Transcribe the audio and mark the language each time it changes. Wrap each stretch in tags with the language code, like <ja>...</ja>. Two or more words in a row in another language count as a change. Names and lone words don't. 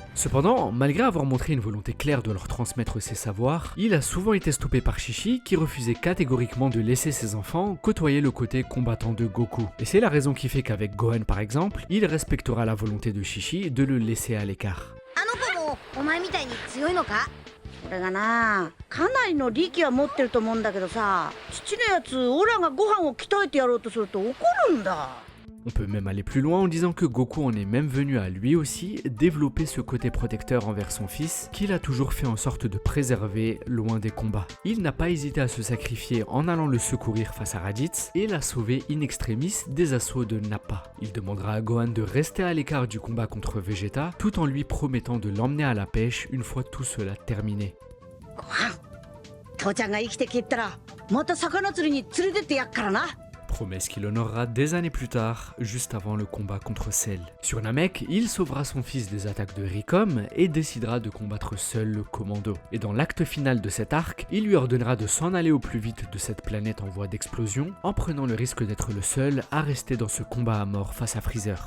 <fr>Cependant, malgré avoir montré une volonté claire de leur transmettre ses savoirs, il a souvent été stoppé par Chi-Chi qui refusait catégoriquement de laisser ses enfants côtoyer le côté combattant de Goku. Et c'est la raison qui fait qu'avec Gohan par exemple, il respectera la volonté de Chi-Chi de le laisser à l'écart.</fr> <ja>あの子もお前みたいに強いのか？俺がな、かなりの力は持ってると思うんだけどさ、父のやつ、オラがご飯を鍛えてやろうとすると怒るんだ。</ja> <fr>On peut même aller plus loin en disant que Goku en est même venu à lui aussi développer ce côté protecteur envers son fils qu'il a toujours fait en sorte de préserver loin des combats. Il n'a pas hésité à se sacrifier en allant le secourir face à Raditz et l'a sauvé in extremis des assauts de Nappa. Il demandera à Gohan de rester à l'écart du combat contre Vegeta tout en lui promettant de l'emmener à la pêche une fois tout cela terminé.</fr> <ja>ご飯、父ちゃんが生きて帰ったら、また魚釣りに連れてってやっからな。</ja> <fr>Promesse qu'il honorera des années plus tard, juste avant le combat contre Cell. Sur Namek, il sauvera son fils des attaques de Ricom et décidera de combattre seul le commando. Et dans l'acte final de cet arc, il lui ordonnera de s'en aller au plus vite de cette planète en voie d'explosion, en prenant le risque d'être le seul à rester dans ce combat à mort face à Freezer.</fr>